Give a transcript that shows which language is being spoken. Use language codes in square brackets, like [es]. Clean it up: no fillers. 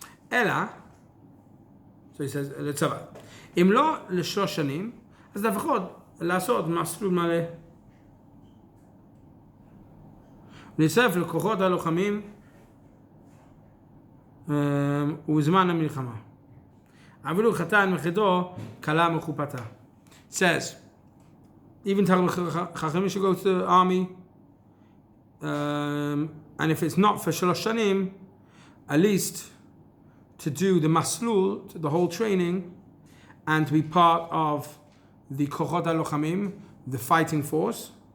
[en] Ela, so he says, לצבא. [he] אם לא לשלוש שנים, אז לפחות לעשות מסלול מלא. להצטרף לכוחות הלוחמים ובזמן המלחמה. אפילו חתן מחדו כלה מחופתה. [en] Says, even Chachamim should go to the army, and if it's not for Shalosh Shanim, at least to do the maslul, the whole training, and to be part of the Kochot HaLochamim, the fighting force.